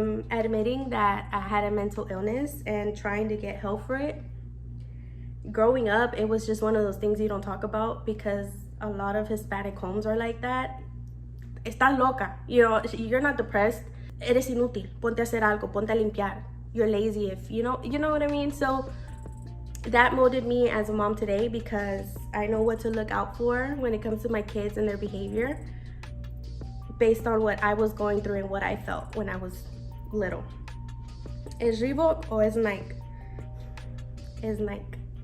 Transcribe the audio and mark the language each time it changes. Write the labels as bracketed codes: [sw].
[en] Admitting that I had a mental illness and trying to get help for it. Growing up, it was just one of those things you don't talk about because a lot of Hispanic homes are like that. [es] Estás loca, [en] you know, you're not depressed. [es] Eres inútil, ponte a hacer algo, ponte a limpiar. [en] You're lazy if, you know what I mean? So that molded me as a mom today because I know what to look out for when it comes to my kids and their behavior based on what I was going through and what I felt when I was little. [es] ¿Es Reebok o es Nike? Es Nike.